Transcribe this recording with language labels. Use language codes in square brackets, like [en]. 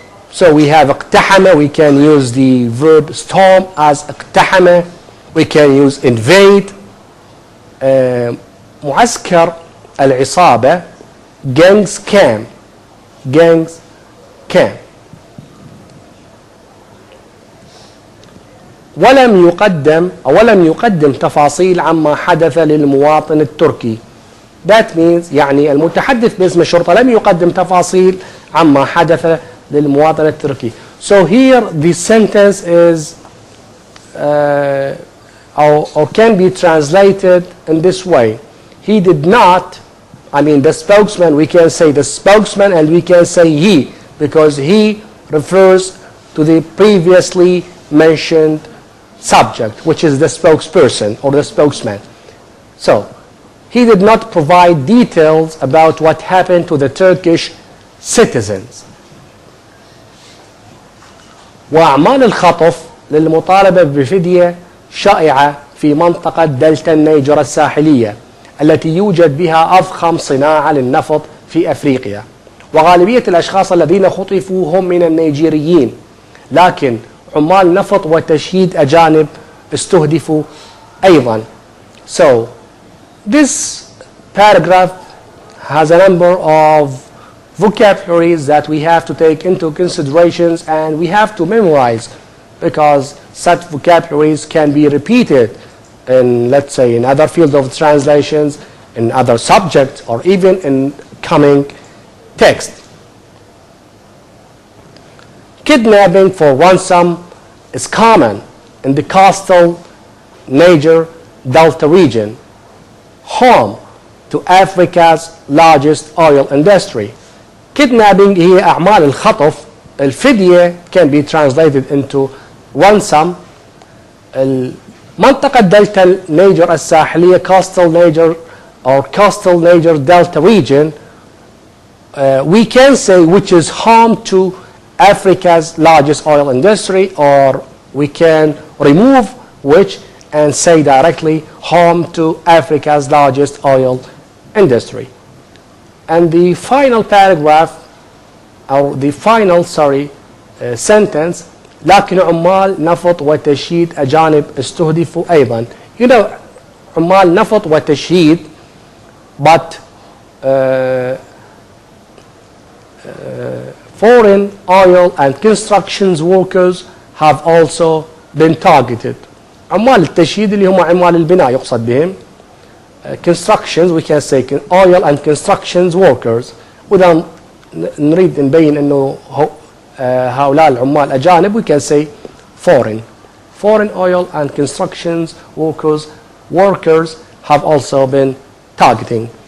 [en] So we have اقتحم, we can use the verb storm as اقتحم, we can use invade. [ar] معسكر العصابة, [en] gangs camp, gangs camp. [ar] ولم يقدم تفاصيل عما حدث للمواطن التركي. [en] That means [ar] يعني المتحدث باسم الشرطة لم يقدم تفاصيل عما حدث للمواطن التركي. [en] So here the sentence is or can be translated in this way. He did not, I mean the spokesman, we can say the spokesman and we can say he, because he refers to the previously mentioned subject, which is the spokesperson or the spokesman. So he did not provide details about what happened to the Turkish citizens. [ar] وأعمال الخطف للمطالبة بفدية شائعة في منطقة دلتا النيجر الساحلية التي يوجد بها أضخم صناعة للنفط في أفريقيا، وغالبية الأشخاص الذين خطفوا هم من النيجيريين، لكن عمال نفط وتشييد أجانب استهدفوا أيضا. [en] So this paragraph has a number of vocabularies that we have to take into considerations and we have to memorize, because such vocabularies can be repeated in, let's say, in other fields of translations, in other subjects, or even in coming text. Kidnapping for ransom is common in the coastal Niger Delta region, home to Africa's largest oil industry. [ar] Kidnapping هي أعمال الخطف. [en] الفدية can be translated into ransom. [ar] منطقة دلتا نيجر الساحلية, [en] coastal Niger or coastal Niger Delta region, we can say which is home to Africa's largest oil industry, or we can remove which and say directly home to Africa's largest oil industry. And the final paragraph, or the final sentence, [ar] لكن عمال نفط وتشييد أجانب استهدفوا أيضا. [en] You know, [ar] عمال نفط وتشييد, [en] but foreign oil and constructions workers have also been targeted. [ar] عمال التشييد اللي هم عمال البناء يقصد بهم. [en] Constructions, we can say oil and constructions workers. [ar] وإذا نريد نبين إنه هؤلاء العمال أجانب, [en] we can say foreign oil and constructions workers have also been targeting.